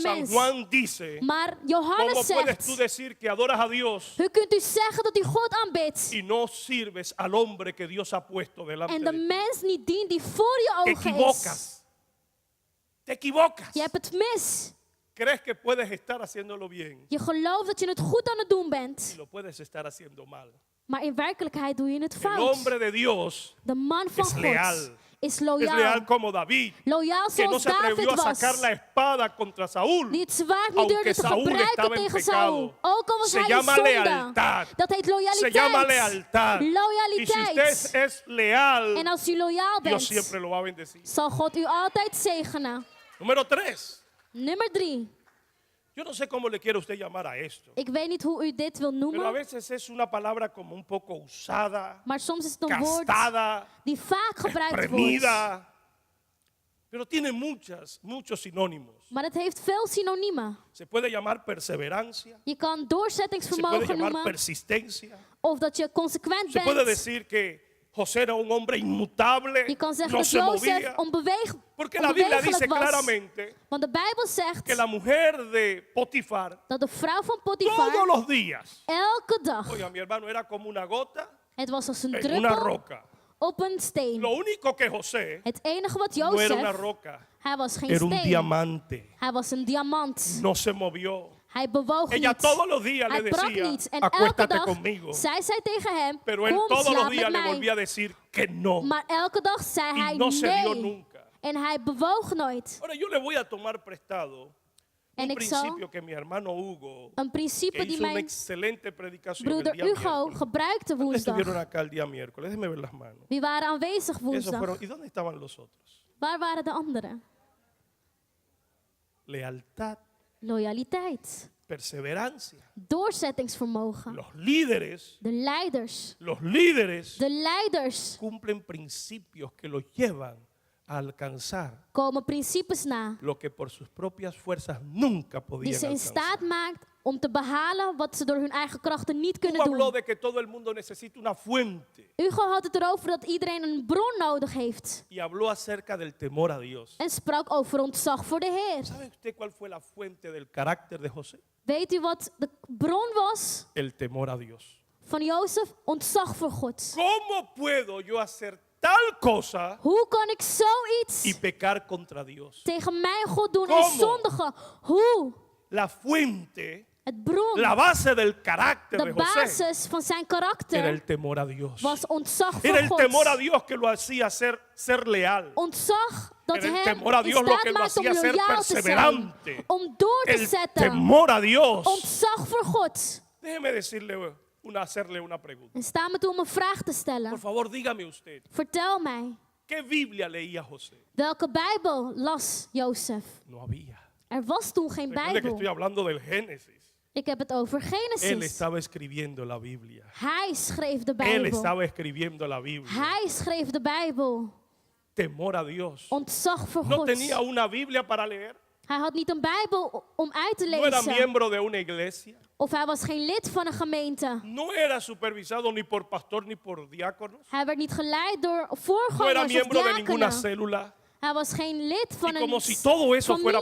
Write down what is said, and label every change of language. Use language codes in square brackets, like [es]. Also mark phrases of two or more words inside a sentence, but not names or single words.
[es] San [nl] mens. [es] Juan dice, [nl] Maar [es] ¿cómo [nl] Johannes [es] puedes tú [nl] zegt, [es] decir que adoras a Dios [nl] hoe kunt u zeggen dat u God aanbidt [es] y no sirves al hombre que Dios ha puesto delante [nl] en de [es] de ti? [nl] mens niet dient die voor je [es] Te [nl] ogen is? [es] equivocas. Te equivocas. [nl] Je hebt het mis. [es] Crees que puedes estar haciéndolo bien [nl] Je gelooft dat je het goed aan het doen [es] y [nl] bent. [es] lo puedes estar haciendo mal. [nl] Maar in werkelijkheid doe je het [es] El [nl] fout. [es] hombre de Dios [nl] De man van [es] es leal. [nl] God is [es] es [nl] loyaal. [es] leal como David, [nl] Loyaal [es] que no [nl] zoals [es] se atrevió [nl] David [es] a sacar la [nl] was. [es] espada contra Saúl. [nl] Die het zwaard niet [es] Aunque [nl] durfde te [es] Saúl [nl] gebruiken [es] estaba en [nl] tegen [es] pecado. [nl] Saul. Ook al was [es] Se [nl] hij in [es] llama [nl] zonde. [es] lealtad. [nl] Dat heet [es] Se [nl] loyaliteit. [es] llama lealtad. Y si [nl] Loyaliteit. [es] usted es leal, [nl] En als u loyaal [es] Dios [nl] bent, [es] siempre lo va a bendecir. [nl] zal God u altijd zegenen. [es] Número 3. [nl] Nummer 3. [es] Yo no sé cómo le quiere usted llamar a esto. [nl] Ik weet niet hoe u dit wil [es] Pero a [nl] noemen, [es] veces es una palabra como un poco usada, [nl] maar soms is het een woord [es] gastada, [nl] die vaak gebruikt wordt. [es] exprimida. Pero tiene muchos sinónimos. [nl] Maar het heeft veel synoniemen. [es] Se puede llamar perseverancia, [nl] Je kan [es] se puede [nl] doorzettingsvermogen [es] llamar [nl] noemen, [es] persistencia. [nl] of dat je consequent [es] Se puede [nl] bent. [es] decir que José era un hombre inmutable, [nl] Je kan zeggen [es] no [nl] dat [es] se [nl] Jozef [es] movía. Porque la Biblia dice [nl] onbewegelijk was. [es] claramente [nl] Want de Bijbel zegt [es] que la mujer de Potifar [nl] dat de vrouw van Potifar [es] todos los días, [nl] elke dag, [es] oiga, mi hermano, era como una gota [nl] het was als een [es] en una [nl] druppel [es] roca. [nl] op een steen. [es] Lo único que José [nl] Het enige wat [es] no era una [nl] Jozef, [es] roca, [nl] hij was geen [es] era un [nl] steen. [es] diamante. [nl] Hij was een diamant. [es] No se movió. [nl] Hij bewoog [es] Ella [nl] niet. [es] todos los días [nl] Hij [es] le [nl] brak [es] decía, [nl] niet. En elke [es] acuéstate [nl] dag [es] conmigo. [nl] zei zij tegen hem, [es] Pero él [nl] kom [es] todos los [nl] slaap [es] días [nl] met [es] le volvía a [nl] mij. [es] decir que no. [nl] Maar elke dag zei [es] Y [nl] hij [es] no se dio [nl] nee. [es] nunca. [nl] En hij bewoog nooit. [es] Ahora yo le voy a tomar prestado [nl] En [es] un [nl] ik zal [es] principio que mi hermano Hugo, [nl] een principe [es] que [nl] die [es] hizo una [nl] mijn [es] excelente predicación el [nl] broeder [es] día [nl] Hugo [es] miércoles. [nl] gebruikte [es] ¿Dónde estuvieron [nl] woensdag. [es] acá el día miércoles? Déjeme ver las manos. [nl] Wie waren aanwezig [es] Esos [nl] woensdag? [es] fueron, ¿y dónde estaban los otros? [nl] Waar waren de anderen? [es] Lealtad, [nl] Loyaliteit. [es] perseverancia. [nl] Doorzettingsvermogen. [es] Los líderes [nl] De leiders. De leiders [es] cumplen principios que los llevan a alcanzar [nl] komen principes na [es] lo que por sus propias fuerzas nunca [nl] die [es] podían [nl] ze in [es] alcanzar. [nl] staat maakt om te behalen wat ze door hun eigen krachten niet [es] Hugo [nl] kunnen [es] habló [nl] doen. [es] de que todo el mundo necesita una fuente [nl] Hugo had het erover dat iedereen een bron nodig heeft. [es] y habló acerca del temor a Dios. [nl] En sprak over ontzag voor de Heer. [es] ¿Sabe usted cuál fue la fuente del carácter de José? [nl] Weet u wat de bron was [es] El temor a Dios. [nl] van Jozef? Ontzag voor God. [es] ¿Cómo puedo yo hacer tal cosa [nl] Hoe kan ik [es] y [nl] zoiets [es] pecar contra Dios? [nl] tegen mijn God doen en [es] ¿Cómo? [nl] zondigen? Hoe? [es] La fuente, [nl] Het bron, [es] la base del carácter de [nl] de [es] José [nl] basis van zijn [es] era [nl] karakter [es] el temor a Dios. [nl] was ontzag [es] Era [nl] voor [es] el temor a [nl] God. [es] Dios que lo hacía ser leal. [nl] Ontzag dat [es] Era el [nl] hem [es] temor a [nl] in [es] Dios lo [nl] staat [es] que lo [nl] maakt om [es] hacía ser [nl] loyaal te zijn. [es] perseverante. [nl] Om door te [es] El [nl] zetten. [es] temor a Dios. [nl] Ontzag voor God. [es] Déjeme decirle hacerle una pregunta. [nl] En sta me toe om een vraag te [es] Por [nl] stellen. [es] favor, dígame usted, [nl] Vertel mij, [es] ¿qué Biblia leía José? [nl] welke Bijbel las Jozef? [es] No había. [nl] Er was toen geen [es] Recuerde que estoy [nl] Bijbel. [es] hablando del Génesis. [nl] Ik heb het over [es] Él [nl] Genesis. [es] estaba escribiendo la Biblia. [nl] Hij schreef de [es] Él [nl] Bijbel. [es] estaba escribiendo la Biblia. [nl] Hij schreef de Bijbel. [es] Temor a Dios. [nl] Ontzag voor [es] No [nl] God. [es] tenía una Biblia para leer. [nl] Hij had niet een Bijbel om uit te [es] No era [nl] lezen. [es] miembro de una iglesia. [nl] Of hij was geen lid van een gemeente. [es] No era supervisado ni por pastor ni por diáconos. [nl] Hij werd niet geleid door [es] No era [nl] voorgangers of [es] miembro de ninguna [nl] diakenen. [es] célula. [nl] Hij was geen lid van [es] Y como [nl] een [es] si todo eso fuera